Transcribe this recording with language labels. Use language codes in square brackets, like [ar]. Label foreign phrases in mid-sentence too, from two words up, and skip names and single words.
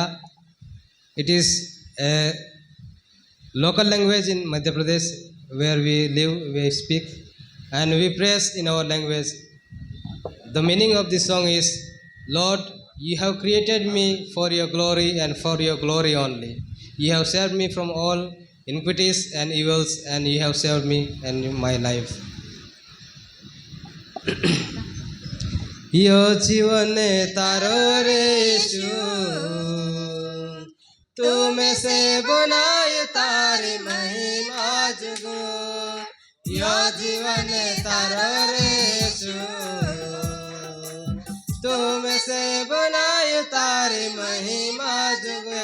[en] It is a local language in Madhya Pradesh where we live, we speak, and we praise in our language. The meaning of this song is, Lord, you have created me for your glory and for your glory only. You have saved me from all iniquities and evils, and you have saved me in my life. [bhb] यो जीवन तारो रे यीशु, तुम्हें से बनाए तारी महिमा जुगो। यो जीवन तारो रे यीशु, तुम्हें से बनाए तारी महिमा जुगो।